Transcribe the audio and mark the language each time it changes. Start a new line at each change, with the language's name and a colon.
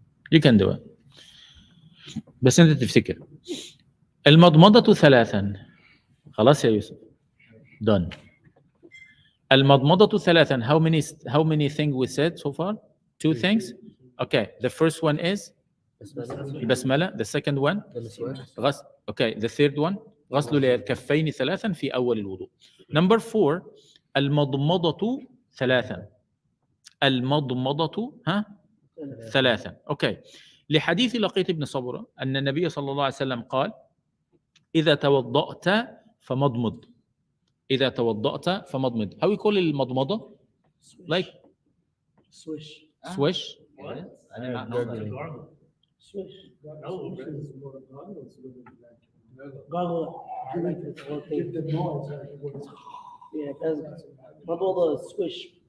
English: You can do it.
Arabic: بس انت تفتكر المضمضة 3. خلاص يا يوسف. Done. المضمضة 3.
English: How many things we said so far? 2 things. Okay. The first one is البسملة. The second one غسل. Okay. The third one
Arabic: غسل الكفين 3 في أول الوضوء.
English: Number 4 المضمضة 3.
Arabic: المضمضة 3. Okay. لحديث لقيط بن صبرة أن النبي صلى الله عليه وسلم قال: إذا توضأت فمضمض. إذا توضأت فمضمض.
English: How we call المضمضة? Like Swish. swish. What? I did not know that. Gargle. Swish. No, Swish is more gargle. Gargle. I like this whole thing. Give the noise. Yeah, because bubble the swish.